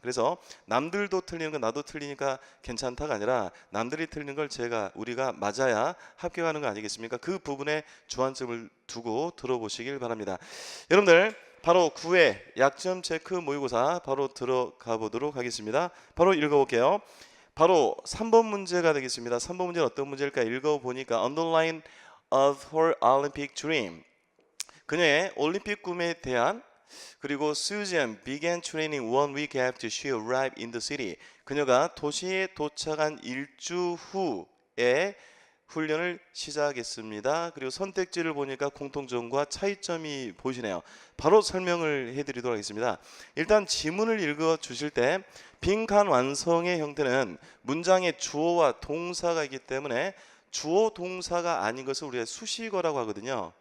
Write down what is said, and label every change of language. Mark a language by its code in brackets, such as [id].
[ko] 그래서 남들도 틀리는 건 나도 틀리니까 괜찮다가 아니라 남들이 틀리는 걸 우리가 맞아야 합격하는 거 아니겠습니까? 그 부분에 주안점을 두고 들어보시길 바랍니다. 여러분들 바로 9회 약점 체크 모의고사 바로 들어가 보도록 하겠습니다. 바로 읽어볼게요. 바로 3번 문제가 되겠습니다. 3번 문제는 어떤 문제일까 읽어보니까 [en] Underline of her Olympic dream [ko] 그녀의 올림픽 꿈에 대한 그리고 [en] Susan began training 1 week after she arrived in the city. [ko] 그녀가 도시에 도착한 일주 후에 훈련을 시작했습니다. 그리고 선택지를 보니까 공통점과 차이점이 보이시네요. 바로 설명을 해드리도록 하겠습니다. 일단 지문을 읽어 주실 때 빈칸 완성의 형태는 문장에 주어와 동사가 있기 때문에 주어 동사가 아닌 것을 우리가 수식어라고 하거든요.